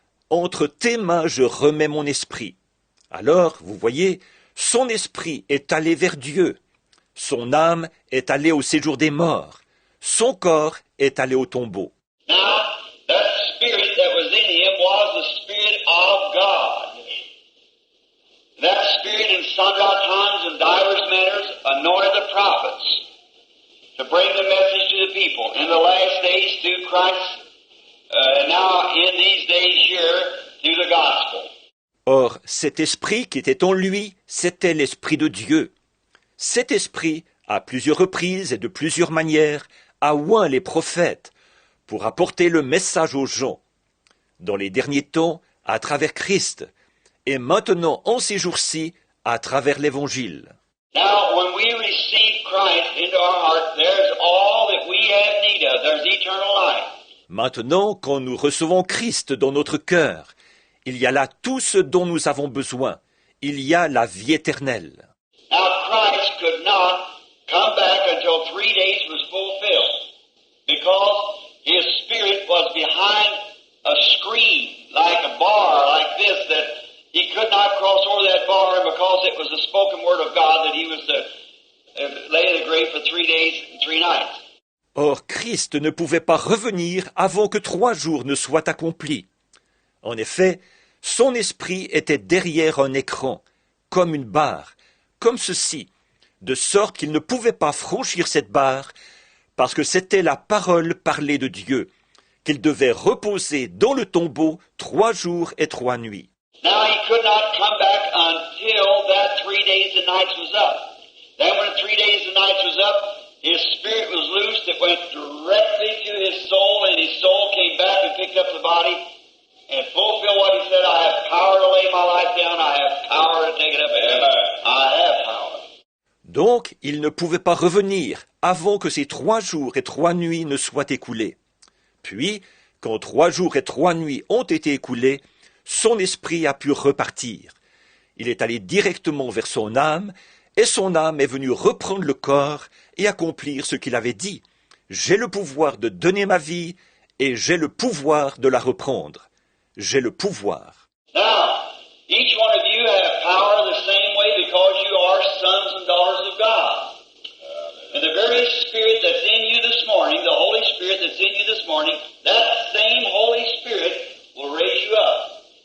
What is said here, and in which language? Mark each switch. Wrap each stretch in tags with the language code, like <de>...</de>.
<fr>Entre tes mains, je remets mon esprit. Alors, vous voyez, son esprit est allé vers Dieu. Son âme est allée au séjour des morts. Son corps est allé au tombeau.</fr> <en>Now, that spirit that was in him was the spirit of God. That spirit in sundry times and divers manners anointed the prophets to bring the message to the people in the last days through Christ, now in these days here through the gospel.</en> <fr>Or, cet esprit qui était en lui, c'était l'esprit de Dieu. Cet esprit, à plusieurs reprises et de plusieurs manières, a oint les prophètes pour apporter le message aux gens, dans les derniers temps, à travers Christ, et maintenant, en ces jours-ci, à travers l'Évangile.</fr> <en>Now, when we receive Christ into our heart, there's all that we have need of. There's eternal life.</en> <fr>Maintenant, quand nous recevons Christ dans notre cœur, il y a là tout ce dont nous avons besoin. Il y a la vie éternelle.</fr> <en>Now, Christ could not come back until 3 days was fulfilled, because his spirit was behind a screen, like a bar, like this, that he could not cross over that bar, because it was the spoken word of God that he was to lay in the grave for 3 days and 3 nights.</en> <fr>Or, Christ ne pouvait pas revenir avant que 3 jours ne soient accomplis. En effet, son esprit était derrière un écran, comme une barre, comme ceci, de sorte qu'il ne pouvait pas franchir cette barre, parce que c'était la parole parlée de Dieu, qu'il devait reposer dans le tombeau 3 jours et 3 nuits.</fr> <en>Now he could not come back until that 3 days and nights was up. Then when 3 days and nights was up, his spirit was loosed. It went directly to his soul, and his soul came back and picked up the body and fulfilled what he said. I have power to lay my life down. I have power to take it up again. I have power.</en> <fr>Donc, il ne pouvait pas revenir avant que ces 3 jours et 3 nuits ne soient écoulés. Puis, quand 3 jours et 3 nuits ont été écoulés, son esprit a pu repartir. Il est allé directement vers son âme, et son âme est venue reprendre le corps et accomplir ce qu'il avait dit. J'ai le pouvoir de donner ma vie, et j'ai le pouvoir de la reprendre. J'ai le pouvoir.</fr> <en>Now, each one of you have power the same way because you are sons and daughters of God. And the very Spirit that's in you this morning, the Holy Spirit that's in you this morning, that same Holy Spirit will raise you up.</en>